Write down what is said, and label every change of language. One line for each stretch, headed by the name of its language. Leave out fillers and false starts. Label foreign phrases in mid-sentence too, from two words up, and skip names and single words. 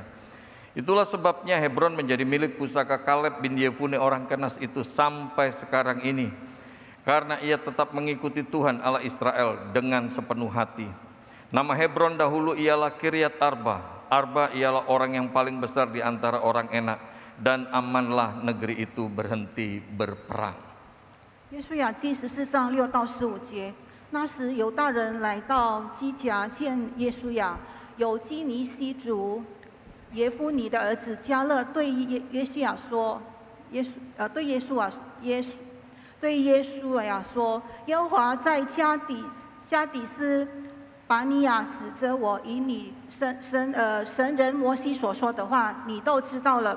Indonesian: Itulah sebabnya Hebron menjadi milik pusaka Kaleb bin Yefune orang Kenas itu sampai sekarang ini. Karena ia tetap mengikuti Tuhan Allah Israel dengan sepenuh hati. Nama Hebron dahulu ialah Kiryat Arba. Arba ialah orang yang paling besar di antara orang enak. Dan amanlah negeri itu berhenti berperang.
Chinese: 约书亚记14章6到15节。那时犹大人来到基甲见约书亚，有基尼西族耶夫尼的儿子加勒对约书亚说，对耶稣亚说，耶和华在加底斯巴尼亚指着我以你神人摩西所说的话，你都知道了。